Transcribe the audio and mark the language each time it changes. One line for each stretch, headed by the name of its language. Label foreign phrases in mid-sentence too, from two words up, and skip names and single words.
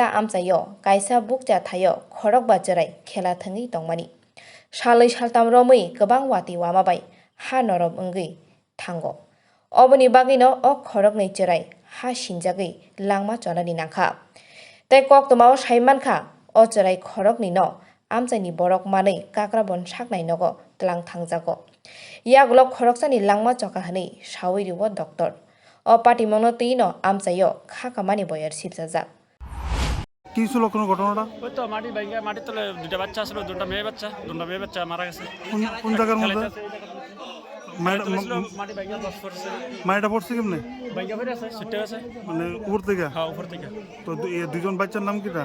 Kok Borok: amchayo kaisa bukja thayo khorok ba chirai khela thangui tongmani Salai saltam romui gobang wati wamabai ha norok wngui thango oboni bagino o khorok ni chirai ha sinjagui langma chonani nangkha tei koktomao saimankha o chirai khorok ni no amchaini borok manui kakrabon saknai nogo tlang thangjago yagulo khoroksani langma choka hni sawi ribo doctor o patimongno tino amchayo kha kamani boyar sipjajak
Bangla: কি ছিল কোনো ঘটনাটা? ওই তো মাটির তলে দুটা বাচ্চা ছিল, দুটা মেয়ে বাচ্চা মারা গেছে। কোন জায়গার মধ্যে? মাটি ভাঙ্গা দশ পড়ছে। মাটিটা পড়ছে কেমনে? ভাঙ্গা পড়ে আছে, ছুটে আছে। মানে উপর থেকে? হ্যাঁ, উপর থেকে। তো এই দুজন বাচ্চার নাম কিটা?